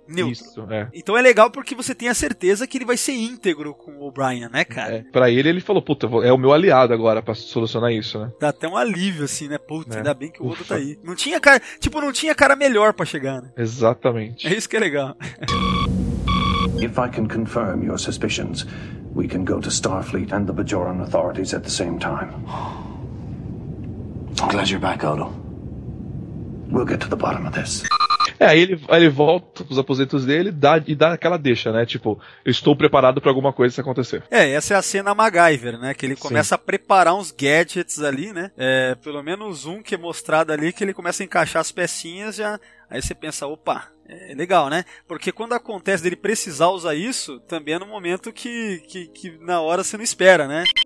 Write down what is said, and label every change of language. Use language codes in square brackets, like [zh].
[pt] Neutro. Isso, é. Então é legal porque você tem a certeza que ele vai ser íntegro com o Brian, né, cara? É. Pra ele falou, puta, é o meu aliado agora pra solucionar isso, né? Dá até um alívio, assim, né? Puta, ainda bem que o Odo tá aí. Não tinha cara, tipo, não tinha cara melhor pra chegar, né? Exatamente. É isso que é legal. [en] If I can confirm your suspicions, we can go to Starfleet and the Bajoran authorities at the same time. I'm glad you're back, Odo. We'll get to the bottom of this. [pt] É, aí ele volta pros aposentos dele e dá aquela deixa, né? Tipo, eu estou preparado pra alguma coisa se acontecer. É, essa é a cena MacGyver, né? Que ele começa a preparar uns gadgets ali, né? É, pelo menos um que é mostrado ali, que ele começa a encaixar as pecinhas já. Aí você pensa, opa, é legal, né? Porque quando acontece dele precisar usar isso, também é no momento que na hora você não espera, né?